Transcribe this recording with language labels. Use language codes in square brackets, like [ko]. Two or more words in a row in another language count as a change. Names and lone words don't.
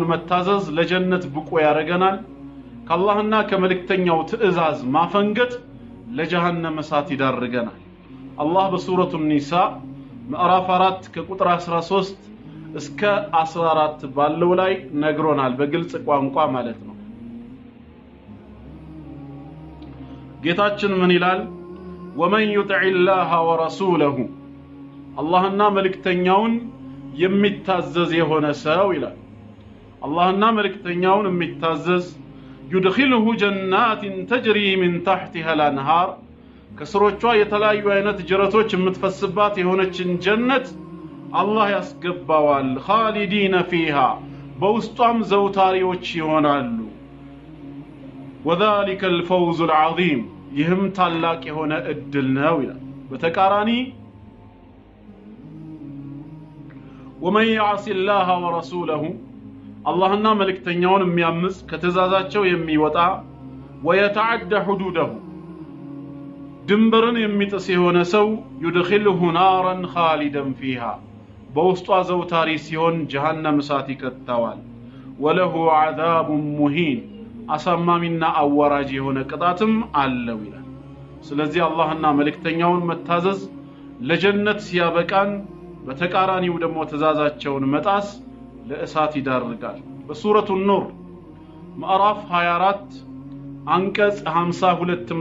[am] መታዘዝ ለጀነት ብቁ ያደርገናል። ከአላህና ከመልእክተኛው ትእዛዝ ማፈንገጥ ለጀሃነም እሳት ይዳርገናል። አላህ በሱረቱ ኒሳ ምዕራፍ 4 ከቁጥር 13 እስከ 14 ባለው ላይ ነግሮናል፣ በግልጽ ቋንቋ ማለት ነው። ጌታችን ምን ይላል? [ar] ومن يطع الله ورسوله [am] አላህና መልእክተኛውን የሚታዘዝ የሆነ ሰው ይላል። አላህና መልእክተኛውን የሚታዘዝ [ar] يدخله جنات تجري من تحتها الانهار [am] ከስሮቿ የተለያዩ አይነት ጅረቶች የምትፈስባት የሆነችን ጀነት አላህ ያስገባዋል። [ar] خالدين فيها [am] በውስጧም ዘውታሪዎች ይሆናሉ። [ar] وذلك الفوز العظيم [am] ይህም ታላቅ የሆነ እድል ነው ይላል። በተቃራኒ [ar] ومن يعص الله ورسوله [am] አላህና መልእክተኛውን የሚያምጽ ከተዛዛቸው የሚወጣ [ar] ويتعدى حدوده [am] ድንበርን የሚጥስ የሆነ ሰው [ar] يدخله نارا خالدا فيها [am] በውስጧ ዘውታሪ ሲሆን ጀሃነም እሳት ይከተዋል። [ar] وله عذاب مهين [am] አሳማሚና አዋራጅ የሆነ ቅጣትም አለው ይላል። ስለዚህ አላህና መልእክተኛውን መታዘዝ ለጀነት ሲያበቃን፣ በተቃራኒው ደግሞ ትእዛዛቸውን መጣስ ለእሳት ይዳርጋል። በሱረቱ ኑር ምዕራፍ 24 አንቀጽ 52